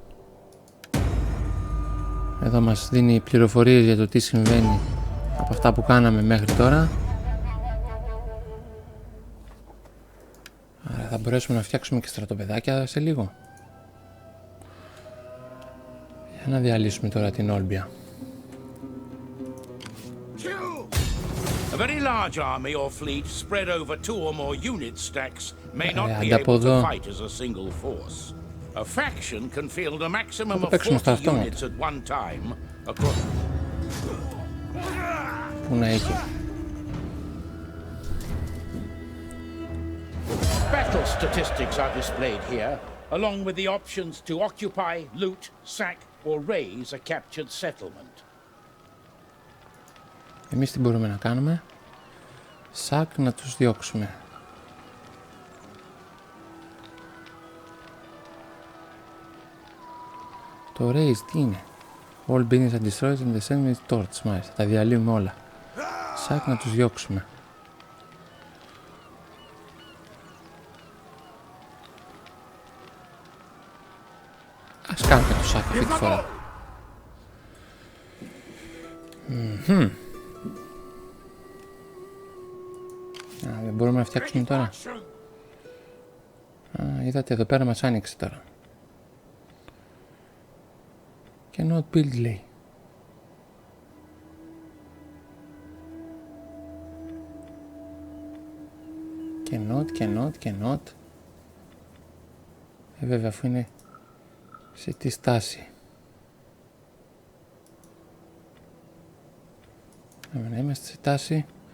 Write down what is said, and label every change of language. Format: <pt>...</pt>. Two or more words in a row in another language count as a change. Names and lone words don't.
<el>Εδώ μας δίνει πληροφορίες για το τι συμβαίνει από αυτά που κάναμε μέχρι τώρα. Άρα θα μπορέσουμε να φτιάξουμε και στρατοπεδάκια σε λίγο. Για να διαλύσουμε τώρα την Όλμπια.</el> <en>A very large army or fleet spread over 2 or more unit stacks may not be able</en> <el>ανταποδώ.</el> <en>to fight as a single force. A faction can field a maximum of</en> <el>παίξουμε στα</el> <en>40</en> <el>αυτόματα.</el> <en>units at one time across...</en> <el>Πού να έχει.</el> <en>Battle statistics are displayed here, along with the options to occupy, loot, sack or raise a captured settlement.</en> <el>Εμείς τι μπορούμε να κάνουμε. Σακ να τους διώξουμε. Το raise τι είναι?</el> <en>All buildings are destroyed in the same with torch.</en> <el>Μάλιστα, τα διαλύουμε όλα. Σακ να τους διώξουμε. Ας κάνουμε και το σακ αυτή τη φορά. Δεν μπορούμε να φτιάξουμε τώρα. Είδατε εδώ πέρα μας άνοιξε τώρα.</el> <en>Cannot build,</en> <el>λέει. Cannot. Βέβαια, αφού είναι σε τι στάση. Να είμαστε σε τάση.</el>